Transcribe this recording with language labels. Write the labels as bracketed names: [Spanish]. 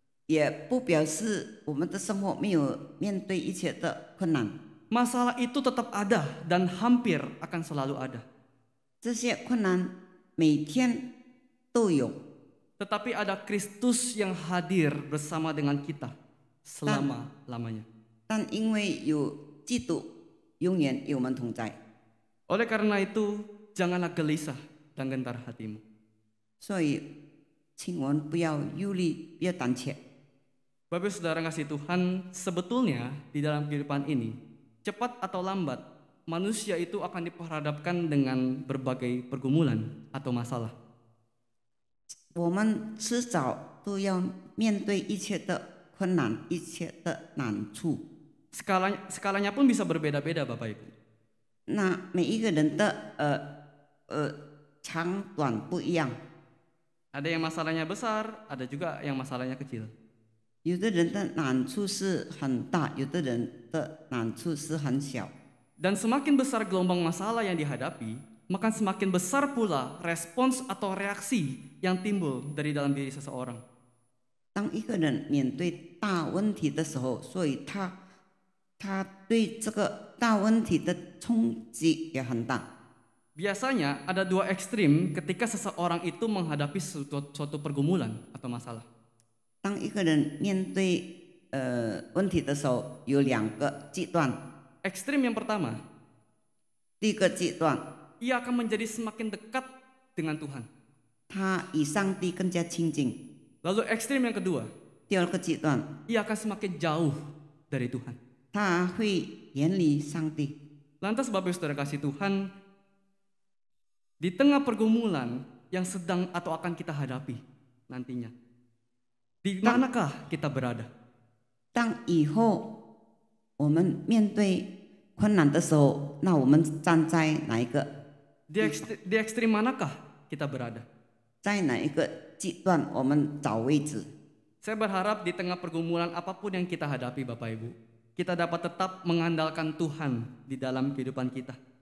[Chinese] 也不表示我们的生活没有面对一切的困难。 [Indonesian] Masalah itu tetap ada dan hampir akan selalu ada. [Chinese] 这些困难每天都有， [Indonesian] Tetapi ada Kristus yang hadir bersama dengan kita selama-lamanya. [Chinese] 但因为有基督永远与我们同在， [Indonesian] Oleh karena itu, janganlah gelisah dan gentar hatimu. [Chinese] 所以请我们不要忧虑，不要胆怯。 [Indonesian] Bapak Saudara kasih Tuhan, sebetulnya di dalam kehidupan ini, cepat atau lambat, manusia itu akan diperhadapkan dengan berbagai pergumulan atau masalah. [Chinese] 我们迟早都要面对一切的困难，一切的难处。 [Indonesian] Skalanya pun bisa berbeda-beda Bapak Ibu. [Chinese] 那每一个人的长短不一样， [Indonesian] Ada yang masalahnya besar, ada juga yang masalahnya kecil. [Chinese] 有的人的难处是很大，有的人的难处是很小。 [Indonesian] Dan semakin besar gelombang masalah yang dihadapi, maka semakin besar pula respons atau reaksi yang timbul dari dalam diri seseorang. [Chinese] 当一个人面对大问题的时候，所以他对这个大问题的冲击也很大。 [Indonesian] Biasanya ada dua ekstrim ketika seseorang itu menghadapi suatu pergumulan atau masalah. [Chinese] 当一个人面对问题的时候，有两个极端。 [Indonesian] Ekstrim yang pertama, [Chinese] 第一个极端， [Indonesian] ia akan menjadi semakin dekat dengan Tuhan. [Chinese] 他与上帝更加亲近； [Indonesian] Lalu ekstrim yang kedua, [Chinese] 第二个极端， [Indonesian] ia akan semakin jauh dari Tuhan. [Chinese] 他会远离上帝。 [Indonesian] Lantas Bapak Saudara kasih Tuhan, di tengah pergumulan yang sedang atau akan kita hadapi nantinya, di manakah kita berada? [Chinese] 当以后我们面对困难的时候，那我们站在哪一个？ [Indonesian] Di ekstrim manakah kita berada? [Chinese] 在哪一个极端？我们找位置。 [Indonesian] Saya berharap di tengah pergumulan apapun yang kita hadapi Bapak Ibu, kita dapat tetap mengandalkan Tuhan di dalam kehidupan kita.